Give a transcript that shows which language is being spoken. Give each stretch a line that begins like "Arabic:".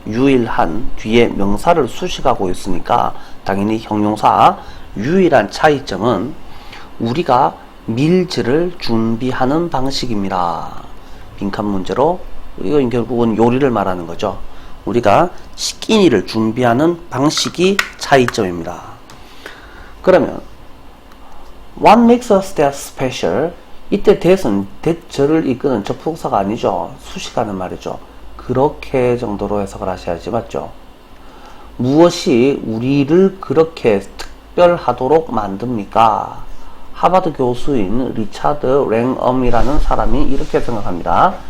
Korean: 유일한 뒤에 명사를 수식하고 있으니까 당연히 형용사. 유일한 차이점은 우리가 밀즈를 준비하는 방식입니다. 빈칸 문제로 이건 결국은 요리를 말하는 거죠. 우리가 끼니를 준비하는 방식이 차이점입니다. 그러면
English: What makes us that special?
Korean: 이때 that은 that저를 이끄는 접속사가 아니죠. 수식하는 말이죠. 그렇게 정도로 해석을 하셔야지, 맞죠? 무엇이 우리를 그렇게 특별하도록 만듭니까? 하버드 교수인 리차드 랭엄이라는 사람이 이렇게 생각합니다.